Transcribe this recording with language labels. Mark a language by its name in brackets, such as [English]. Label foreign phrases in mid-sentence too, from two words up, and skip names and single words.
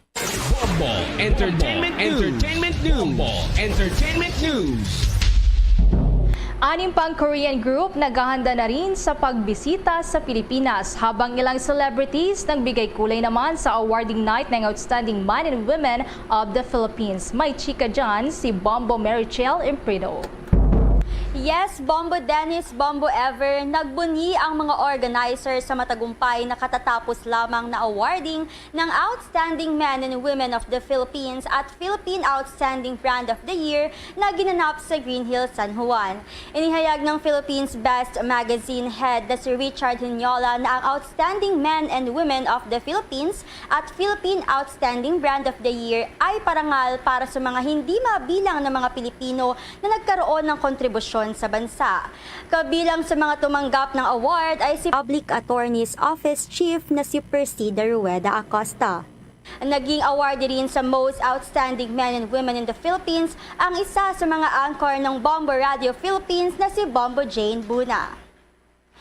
[Filipino] Bombo Entertainment News. Bombo Entertainment News. 6 pang Korean group naghahanda na rin sa pagbisita sa Pilipinas, habang ilang celebrities nagbigay kulay naman sa awarding night ng Outstanding Men and Women of the Philippines. May chika dyan si Bombo Marichel Imprido. Yes, Bombo Dennis, Bombo Ever, nagbunyi ang mga organizer sa matagumpay na katatapos lamang na awarding ng Outstanding Men and Women of the Philippines at Philippine Outstanding Brand of the Year na ginanap sa Green Hills, San Juan. Inihayag ng Philippines Best Magazine head na si Richard Hinyola na ang Outstanding Men and Women of the Philippines at Philippine Outstanding Brand of the Year ay parangal para sa mga hindi mabilang na mga Pilipino na nagkaroon ng kontribusyon sa bansa. Kabilang sa mga tumanggap ng award ay si Public Attorney's Office Chief na si Persida Rueda Acosta. Naging awardee rin sa Most Outstanding Men and Women in the Philippines ang isa sa mga anchor ng Bombo Radio Philippines na si Bombo Jane Buna.